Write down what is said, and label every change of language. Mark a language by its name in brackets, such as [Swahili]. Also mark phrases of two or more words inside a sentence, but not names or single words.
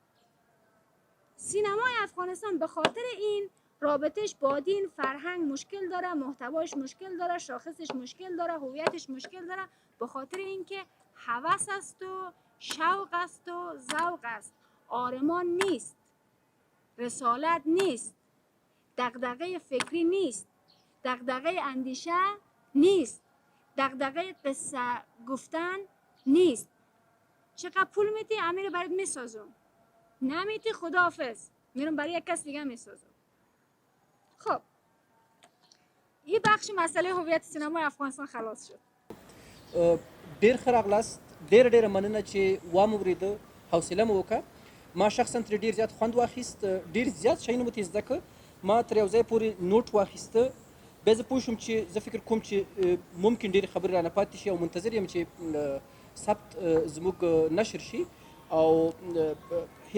[Persian] سینمای افغانستان به خاطر این رابطش با دین، فرهنگ مشکل داره، محتواش مشکل داره، شاخصش مشکل داره، هویتش مشکل داره، به خاطر اینکه هوس است و شوق است و ذوق است، آرمان نیست، رسالت نیست، دغدغه فکری نیست، دغدغه اندیشه نیست، دغدغه قصه گفتن نیست. چقدر پول میدی؟ امیر برات میسازم. نمیتی؟ خداحافظ، میرم برای یک کس دیگه میسازم. خب این بخش مسئله هویت سینمای افغانستان خلاص شد. [Pashto] ډیر ښه راغلاست، ډیر مننه چې واموریده، حوصله مو وکړه. ما شخصا ترې ډیر زیات خوند واخیست، ډیر زیات شیونه مو ترې زده کړه. ما تر یو ځای پورې نوټ واخیسته بیا زه پوه شوم چې زه فکر کوم چې ممکن ډېرې خبرې رانه پاتې شي او منتظر یم چې ثبت زموږ نشر شي او هیله